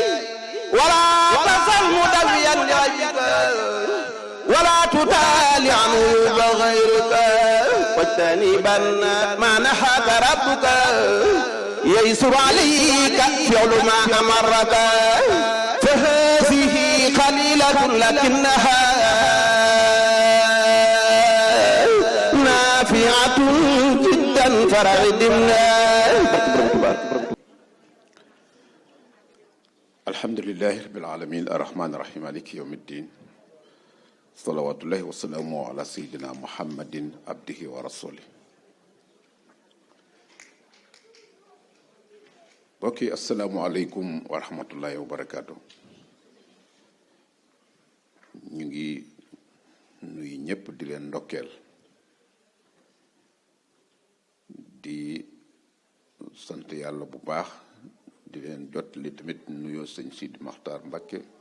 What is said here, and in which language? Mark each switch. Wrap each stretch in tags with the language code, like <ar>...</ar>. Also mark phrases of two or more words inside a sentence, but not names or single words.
<ar>ولا تزل مدويا ولا تتالي عنه بغير غيرك واجتنبا ما نهاك ربك ييسر عليك فعل ما أمرك فهذه قليلة لكنها نافعة جدا فرغدنا. الحمد لله رب العالمين الرحمن الرحيم مالك يوم الدين صلوات الله وسلامه على سيدنا محمد عبده ورسوله. bokki السلام عليكم ورحمة الله وبركاته.</ar> <wo>ñu ngi nuyu ñëpp di leen ndokkeel di sant yàlla bu baax di leen jot li tamit nuyoo sëñ Sidi Maxtaar Mbakke</wo>